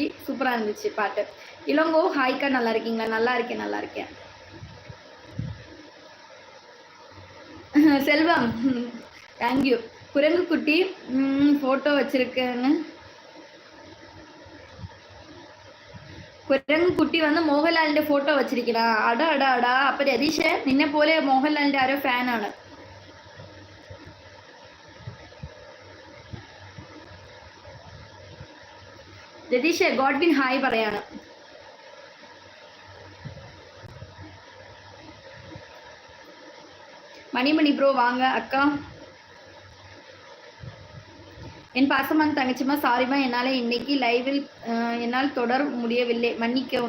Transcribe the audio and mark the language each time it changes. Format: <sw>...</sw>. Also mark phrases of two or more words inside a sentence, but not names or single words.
<ta>சூப்பராக இருந்துச்சு பாட்டு. இளங்கோ ஹாய்க்கா, நல்லா இருக்கீங்களா? நல்லா இருக்கேன். செல்வம் தேங்க்யூ. குரங்கு குட்டி ஃபோட்டோ வச்சிருக்கேன்னு. குரங்கு குட்டி வந்து</ta> <ml>മോഹൻലാലിന്റെ ഫോട്ടോ വച്ചിരിക്കണ. അടാ അപ്പൊ രതീഷ് നിന്നെ പോലെ മോഹൻലാലിന്റെ ആരോ ഫാനാണ്. രതീഷ് ഗോഡ്വിൻ ഹായ് പറയാണ്.</ml> <ta>மணிமணி ப்ரோ வாங்க அக்கா. என் பாசமான தங்கச்சிமா, சாரிமா என்னால் இன்னைக்கு லைவில் என்னால் தொடர முடியவில்லை, மன்னிக்கவும்.</ta>